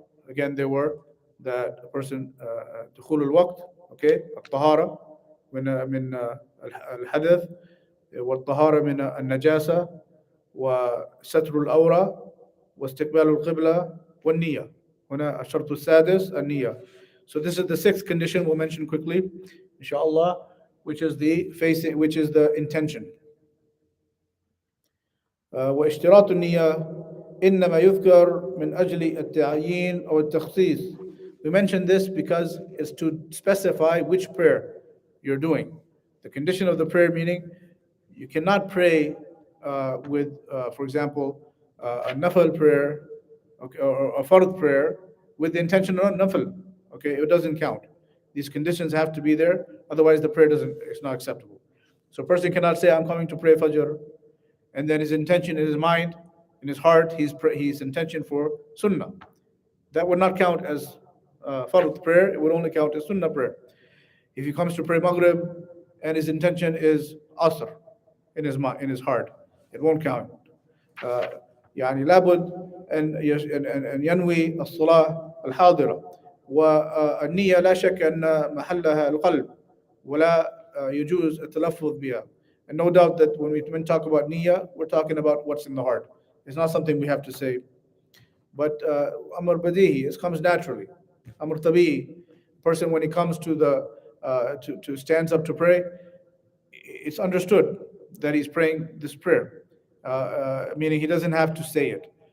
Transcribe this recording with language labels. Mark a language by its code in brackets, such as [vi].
[en] Again, there were that a person [ar] دخول الوقت, okay, الطهارة من الحدث, والطهارة من النجاسة, وستر الأورى, واستقبال القبلة, والنية. هنا الشرط السادس النية. [en] So this is the 6th condition we'll mention quickly, inshallah, which is the intention. [ar] واشتراط النية إنما يذكر من أجل التعيين أو التخصيص. [en] We mention this because it's to specify which prayer you're doing. The condition of the prayer, meaning you cannot pray with, for example, a nafil prayer, okay, or a fard prayer with the intention of nafil. Okay, it doesn't count. These conditions have to be there, otherwise the prayer it's not acceptable. So a person cannot say, I'm coming to pray Fajr, and then his intention in his mind, in his heart, his intention for Sunnah. That would not count as Fard prayer, it would only count as Sunnah prayer. If he comes to pray Maghrib and his intention is Asr in his heart, it won't count. [ar] يعني لابد أن ينوي الصلاة الحاضرة. والنية لا شك أن محلها القلب ولا يجوز التلفظ بها. [en] And no doubt that when we talk about niyyah, we're talking about what's in the heart. It's not something we have to say. But amr badihi, it comes naturally. Amr tabi'i, person when he comes to to stands up to pray, it's understood that he's praying this prayer, meaning he doesn't have to say it.